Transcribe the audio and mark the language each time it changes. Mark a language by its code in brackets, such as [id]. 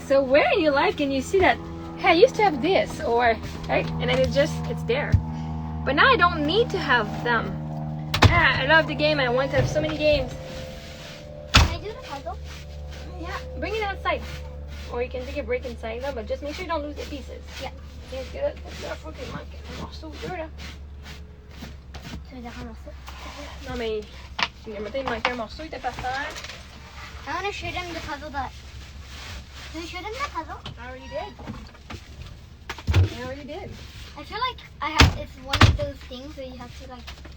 [en] So where in your life can you see that, hey, I used to have this, or, right? And then it's there. But now I don't need to have them. I love the game. I want to have so many games. Can I do the puzzle? Yeah, bring it outside. Or you can take a break inside, no, but just make sure you don't lose the pieces. Yeah. Yes, good. [fr] Il manque un morceau ou deux, là. Tu veux dire un morceau? Non, mais il manquait un morceau, il était par terre. [en] I want to shoot him the puzzle, but... Can you shoot him the puzzle? I already did. I feel like it's one of those things where you have to like...